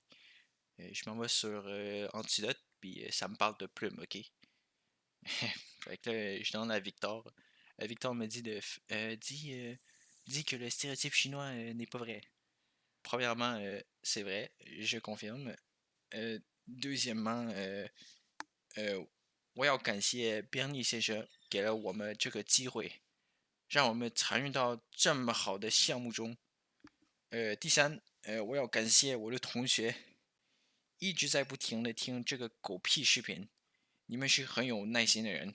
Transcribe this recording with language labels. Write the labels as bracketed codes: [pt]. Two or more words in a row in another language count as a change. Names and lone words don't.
[fr] Je m'en vais sur Antidote, puis ça me parle de plume, ok? Fait que là, je demande à Victor. Victor me dit dis que le stéréotype chinois n'est pas vrai. Premièrement, c'est vrai, je confirme. Deuxièmement， [zh] 我要感谢边尼先生给了我们这个机会，让我们参与到这么好的项目中。第三，我要感谢我的同学，一直在不停的听这个狗屁视频，你们是很有耐心的人。